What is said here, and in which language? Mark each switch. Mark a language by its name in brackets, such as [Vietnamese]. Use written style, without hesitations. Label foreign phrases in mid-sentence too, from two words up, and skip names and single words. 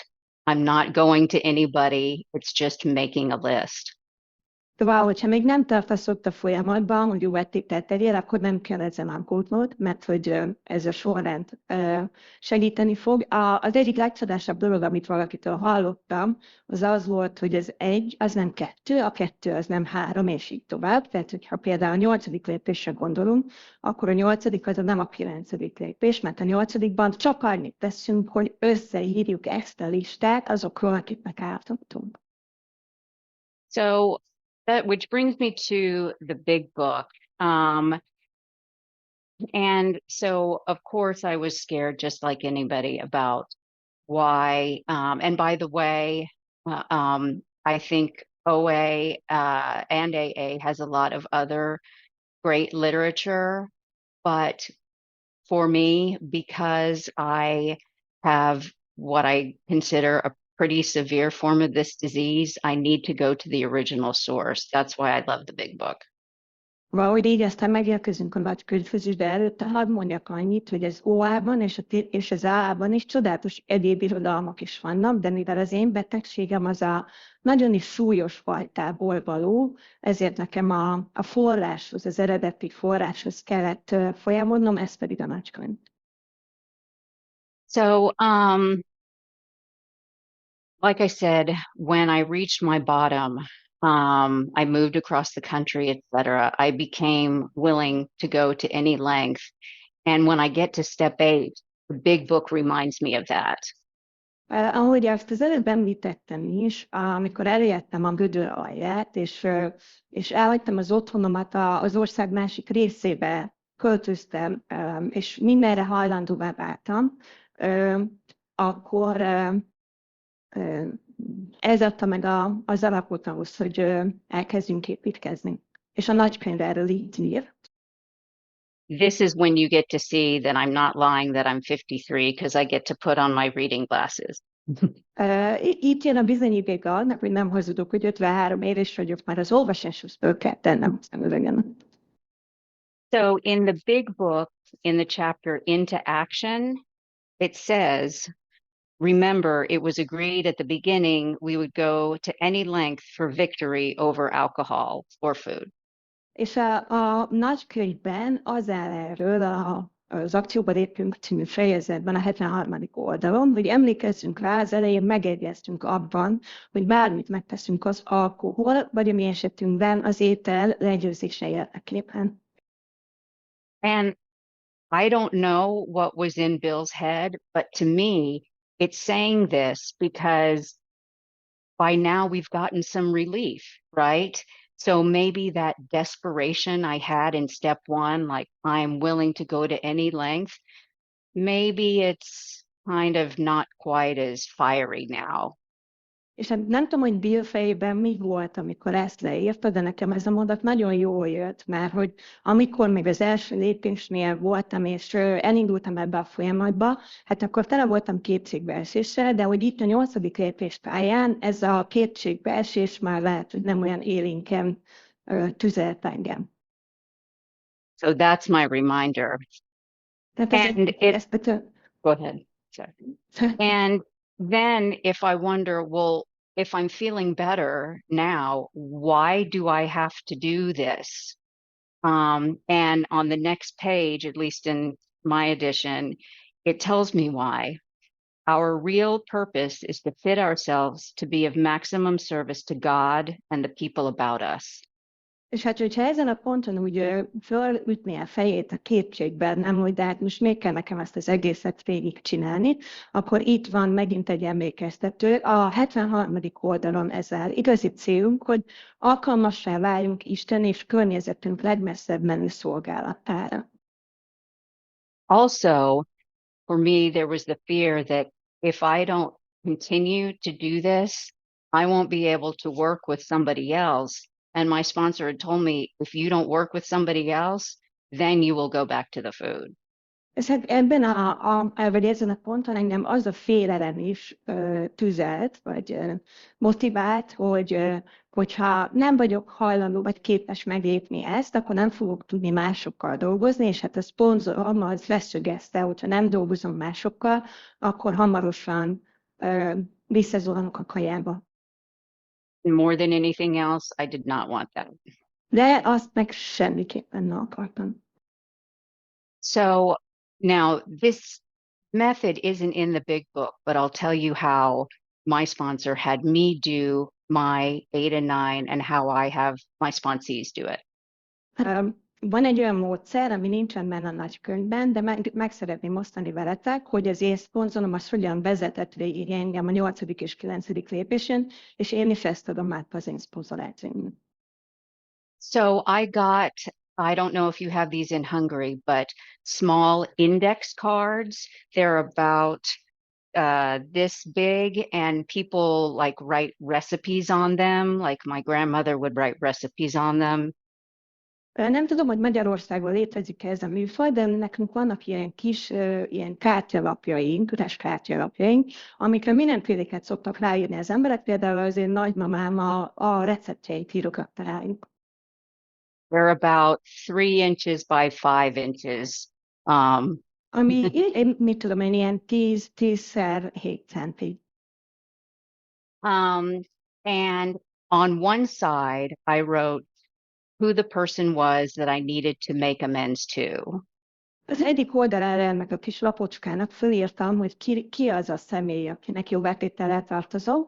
[English] I'm not going to anybody. It's just making a list. [Hungarian] Szóval, hogyha még nem tartasz ott a folyamatban, hogy jó betételt tegyél, akkor nem kell ezzel aggódnod, mert hogy ez a sorrend segíteni fog. Az egyik legcsodásabb dolog, amit valakitől hallottam, az az volt, hogy az 1, az nem 2, a 2 az nem 3, és így tovább. Tehát, hogyha például a 8. lépésre gondolunk, akkor a 8. az nem a 9. lépés, mert a 8-ban csak annyit teszünk, hogy összeírjuk ezt a listát azokról, akiknek ártottunk. [English] So, which brings me to the big book. And so, of course, I was scared just like anybody about why. And by the way, I think OA and AA has a lot of other great literature. But for me, because I have what I consider a pretty severe form of this disease, I need to go to the original source. That's why I love the big book. [Hungarian] Valahogy így aztán megérkezünk a Nagykönyvhöz is, de előtte hadd mondjak annyit, hogy az OA-ban és az AA-ban is csodálatos egyéb irodalmak is vannak, de mivel az én betegségem az a nagyon is súlyos fajtából való, ezért nekem a forráshoz, az eredeti forráshoz kellett folyamodnom, ez pedig a nagykönyv. [English] So, like I said, when I reached my bottom, I moved across the country, etc. I became willing to go to any length. And when I get to step 8, the big book reminds me of that. [Hungarian] Ahogy azt az előbb említettem is, amikor elértem a gödör alját, és elhagytam az otthonomat, az ország másik részébe költöztem, és mindenre hajlandóvá váltam, akkor ez adta meg az alapot ahhoz, hogy elkezdjünk építkezni. És a nagykönyv erről így ír. [English] This is when you get to see that I'm not lying, that I'm 53, because I get to put on my reading glasses. [Hungarian] Itt jön a bizonyíték annak, hogy nem hazudok, hogy 53 éves vagyok, már az olvasáshoz föl kell tennem a szemüvegemet. [English] So in the big book, in the chapter Into Action, it says, remember, it was agreed at the beginning we would go to any length for victory over alcohol or food. [Hungarian] És a nagykönyvben az áll erről az Akcióba lépünk című fejezetben a 73. oldalon, hogy emlékezzünk rá, az elején megegyeztünk abban, hogy bármit megteszünk az alkohol, vagy a mi esetünkben az étel legyőzése érdekében. [English] And I don't know what was in Bill's head, but to me, it's saying this because by now we've gotten some relief, right? So maybe that desperation I had in step one, like I'm willing to go to any length, maybe it's kind of not quite as fiery now. [Hungarian] És hát nem tudom, hogy Bill fejében mi volt, amikor ezt leírta, de nekem ez a mondat nagyon jól jött, mert hogy amikor még az első lépésnél voltam, és elindultam ebbe a folyamatba, hát akkor tele voltam kétségbeeséssel, de hogy itt a 8. lépés pályán ez a kétségbeesés már lehet, hogy nem olyan élénken tüzelt engem. [English] So that's my reminder. Go ahead. Sorry. And then if I wonder, well, if I'm feeling better now, why do I have to do this? And on the next page, at least in my edition, it tells me why. Our real purpose is to fit ourselves to be of maximum service to God and the people about us. [Hungarian] És hát, hogyha ezen a ponton úgy fölütné a fejét a kétségben, nem, hogy de hát most még kell nekem ezt az egészet végigcsinálni, akkor itt van megint egy emlékeztető. A 73. oldalon ezzel igazi célunk, hogy alkalmassá váljunk Isten és környezetünk legmesszebb menő szolgálatára. [English] Also, for me, there was the fear that if I don't continue to do this, I won't be able to work with somebody else. And my sponsor had told me, if you don't work with somebody else, then you will go back to the food. [Hungarian] És hát ebben vagy ezen a ponton engem az a félelem is tüzelt, vagy motivált, hogyha nem vagyok hajlandó, vagy képes meglépni ezt, akkor nem fogok tudni másokkal dolgozni, és hát a szponzorom az leszögezte, hogyha nem dolgozom másokkal, akkor hamarosan visszazuhanok a kajába. [English] More than anything else, I did not want that. [Hungarian] De azt meg semmiképpen nem akartam. [English] So now this method isn't in the big book, but I'll tell you how my sponsor had me do my 8 and 9 and how I have my sponsees do it. [Hungarian] Van egy olyan módszer, ami nincsen benne a nagykönyvben, de meg szeretném osztani veletek, hogy az én szponzorom az hogyan vezetett végig engem a 8. és 9. lépésen, és én is ezt adom át az én szponzorációmnak. [English] So I don't know if you have these in Hungary, but small index cards. They're about this big, and people like write recipes on them. Like my grandmother would write recipes on them. [Hungarian] Nem tudom, hogy Magyarországon létezik ez a műfaj, de nekünk vannak ilyen kis ilyen kártyalapjaink, üres kártyalapjaink, amikre mindenféleket szoktak ráírni az emberek, például az én nagymamám a receptjeit írogatta rájuk. [English] They're about 3 inches by 5 inches. [Hungarian] Ami, mit tudom én, ilyen 10x7 centi. [English] And on one side, I wrote who the person was that I needed to make amends to. [Hungarian] Az egyik oldalára ennek a kis lapocskának fölírtam, hogy ki az a személy, akinek jóvátétellel tartozom.